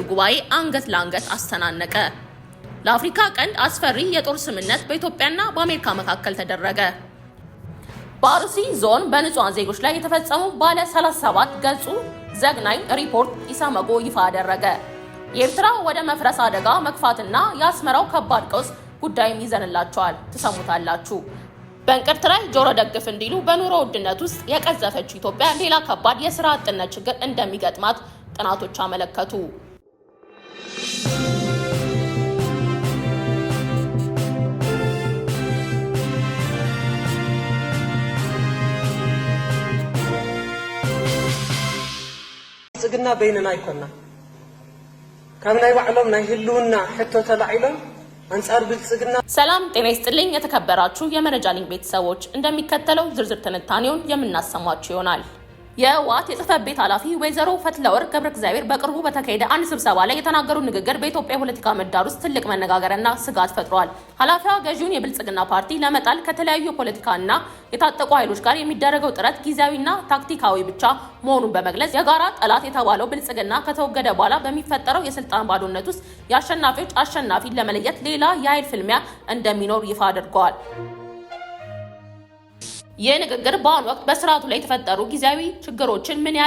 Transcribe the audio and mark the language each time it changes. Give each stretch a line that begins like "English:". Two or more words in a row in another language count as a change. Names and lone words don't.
Amharic: ጉባኤ አንገት ለአንገት አስተናነቀ። ለአፍሪካ ቀንድ አስፈሪ የጦር ስምምነት በኢትዮጵያና በአሜሪካ መካከል ተደረገ። በአርሲ ዞን በንጹሃን ዜጎች ላይ የተፈጸሙ ባለ 37 ገጹ ዘግናኝ ሪፖርት ኢሰመኮ ይፋ አደረገ። የኤርትራ ወደ መፍረስ አደጋ መግፋትና የአስመራው ከባድ ቀውስ ጉዳይም ይዘንላቸዋል፣ ትሰሙታላችሁ። በእንቅርት ላይ ጆሮ ደግፍ እንዲሉ በኑሮ ውድነት ውስጥ የቀዘፈችው ኢትዮጵያ ሌላ ከባድ የስራ አጥነት ችግር እንደሚገጥማት ጥናቶች አመለከቱ።
Tigrinya: ጽግና በይነና ይኮና ካብ ናይ ባዕሎም ናይ ህልውና ሕቶ ተላዒሎም አንጻር ብልጽግና።
Amharic: ሰላም ጤና ይስጥልኝ የተከበራችሁ የመረጃ ሊንክ ቤተሰቦች፣ እንደሚከተለው ዝርዝር ትንታኔውን የምናሰማችሁ ይሆናል። የህወሓት የጽህፈት ቤት ኃላፊ ወይዘሮ ፈትለወርቅ ገብረ እግዚአብሔር በቅርቡ በተካሄደ አንድ ስብሰባ ላይ የተናገሩት ንግግር በኢትዮጵያ የፖለቲካ ምህዳር ውስጥ ትልቅ መነጋገርና ስጋት ፈጥሯል። ኃላፊዋ ገዢውን የብልጽግና ፓርቲ ለመጣል ከተለያዩ የፖለቲካና የታጠቁ ኃይሎች ጋር የሚደረገው ጥረት ጊዜያዊና ታክቲካዊ ብቻ መሆኑን በመግለጽ የጋራ ጠላት የተባለው ብልጽግና ከተወገደ በኋላ በሚፈጠረው የስልጣን ባዶነት ውስጥ የአሸናፊዎች አሸናፊን ለመለየት ሌላ የኃይል ፍልሚያ እንደሚኖር ይፋ አድርገዋል። ይህ ንግግር በአሁኑ ወቅት በስርዓቱ ላይ የተፈጠሩ ጊዜያዊ ችግሮችን ምን ያህል